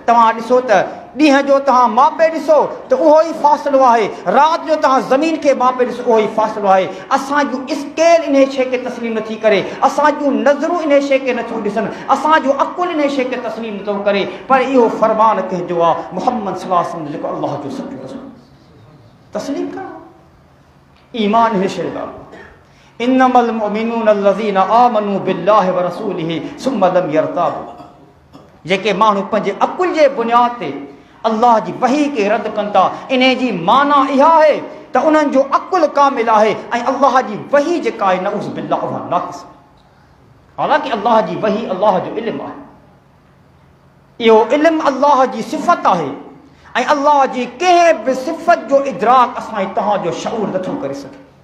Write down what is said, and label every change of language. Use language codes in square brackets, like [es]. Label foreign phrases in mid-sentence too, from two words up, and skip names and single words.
[sd] तव्हां ॾिसो त ॾींहं जो तव्हां मापे ॾिसो त उहो ई फ़ासिलो आहे, राति जो तव्हां ज़मीन खे मापे ॾिसो उहो ई फ़ासिलो आहे। असां जूं स्केल इन शइ खे तस्लीम नथी करे, असां जूं नज़रूं इन शइ खे नथियूं ॾिसनि, असांजो अकुल इन शइ खे तस्लीम नथो करे। पर इहो फ़रमान कंहिंजो आहे, मुहम्मद [ar] صلى الله عليه وسلم [sd] जेको अल्लाह जो सचो रसूल, तस्लीम करणु ईमान हिन शइ ॻाल्हि। [ar] إنما المؤمنون الذين آمنوا بالله ورسوله ثم لم يرتابوا. [sd] जेके माण्हू पंहिंजे अकुल जे बुनियाद ते अल्लाह जी वही खे रद्द कनि था, इन जी माना इहा आहे त उन्हनि जो अकुल कामिल आहे ऐं अल्लाह जी वही जेका आहे [ar] نعوذ بالله [sd] उहा नाक़िस। हालांकि अल्लाह जी वही अल्लाह जो इल्मु आहे, इहो इल्मु अल्लाह जी सिफ़त आहे ऐं अल्लाह जी कंहिं बि सिफ़त जो इदराक असां तव्हांजो शऊर नथो करे सघे।